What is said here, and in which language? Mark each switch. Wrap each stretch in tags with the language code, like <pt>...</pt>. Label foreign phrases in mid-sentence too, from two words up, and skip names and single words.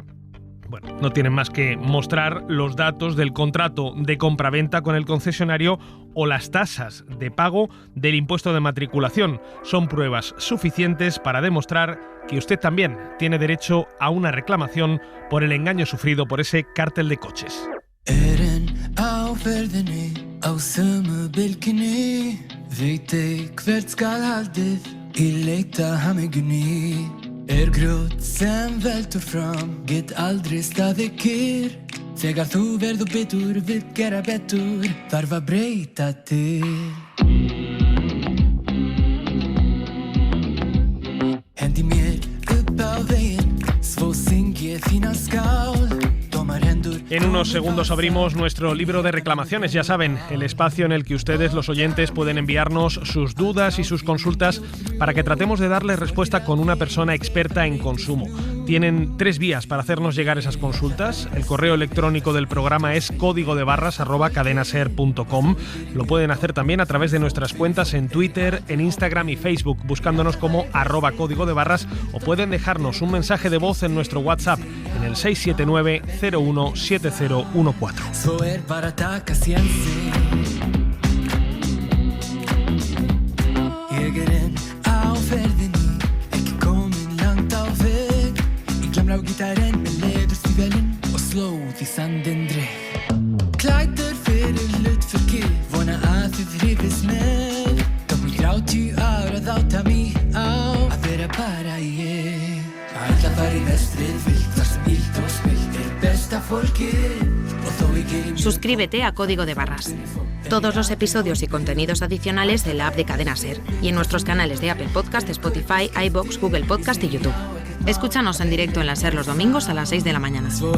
<es>Bueno, no tienen más que mostrar los datos del contrato de compraventa con el concesionario o las tasas de pago del impuesto de matriculación. Son pruebas suficientes para demostrar que usted también tiene derecho a una reclamación por el engaño sufrido por ese cártel de coches.</es> <is>Á ferðinni, á sömu bylgjunni, veit ég hvert skal haldið í leita hamingjunni. Grjót sem veltur fram, get aldrei staðið kyrr. Þegar þú verður bitur, vill gera betur, þarf að breyta til. Hendi mér upp á veginn, svo syng ég þína skál.</is> <es>En unos segundos abrimos nuestro libro de reclamaciones, ya saben, el espacio en el que ustedes, los oyentes, pueden enviarnos sus dudas y sus consultas para que tratemos de darles respuesta con una persona experta en consumo. Tienen 3 vías para hacernos llegar esas consultas. El correo electrónico del programa es códigodebarras@cadenaser.com. Lo pueden hacer también a través de nuestras cuentas en Twitter, en Instagram y Facebook, buscándonos como @códigodebarras, o pueden dejarnos un mensaje de voz en nuestro WhatsApp en el 679 01 7014.</es> <is>Gítarinn með leðurstígvélin og slóð í sandinn dreg. Klæddur fyrir hlutverki, vona að þið hrifist með. Tók mig 30 ár að átta mig á að vera bara ég. Ætla bara í vestrið vilt, þar sem illt og spilt besta fólkið.</is> <es>Suscríbete a Código de Barras. Todos los episodios y contenidos adicionales en la app de Cadena Ser y en nuestros canales de Apple Podcast, Spotify, iVoox, Google Podcast y YouTube. Escúchanos en directo en la Ser los domingos a las 6 de la mañana.</es>